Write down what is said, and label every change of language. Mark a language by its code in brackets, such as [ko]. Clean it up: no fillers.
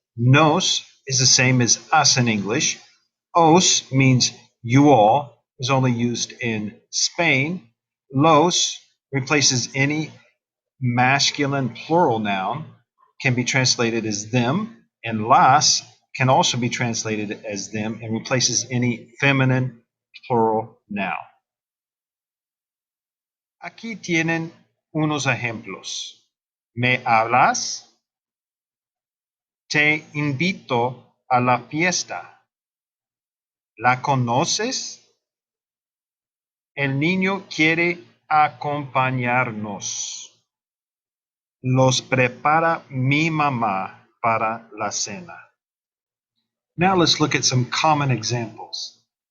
[en] Nos is the same as us in English. Os means you all, is only used in Spain. Los replaces any masculine plural noun, can be translated as them, and las can also be translated as them and replaces any feminine plural noun. [es] Aquí tienen unos ejemplos. ¿Me hablas? Te invito a la fiesta. ¿La conoces? El niño quiere acompañarnos. Los prepara mi mamá para la cena. [en] Now let's look at some common examples.